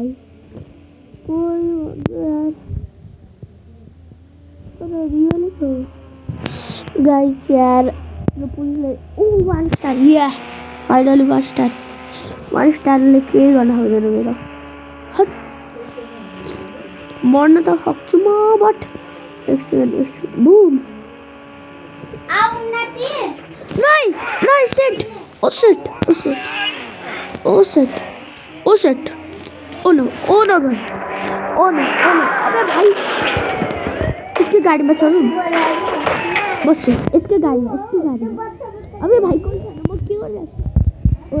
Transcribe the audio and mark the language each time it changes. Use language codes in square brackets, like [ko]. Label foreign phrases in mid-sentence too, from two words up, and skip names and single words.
[ne] कोही भन्छ यार तर रियली हो गाइस यार। यो पुलिसले 1 स्टार या [en] finally 1 star. [ne] 1 स्टारले के गर्न सक्दैन मेरो। मर्न त सक्छु म बट एक सेकेन्ड बुम [hi] नहीं [en] shit oh shit oh shit oh shit oh shit oh no [hi] भाई [en] oh no [hi] अबे भाई इसकी गाड़ी में चलो बस इसके गाड़ी में अबे भाई कौन सा नंबर क्यों कर रहा है?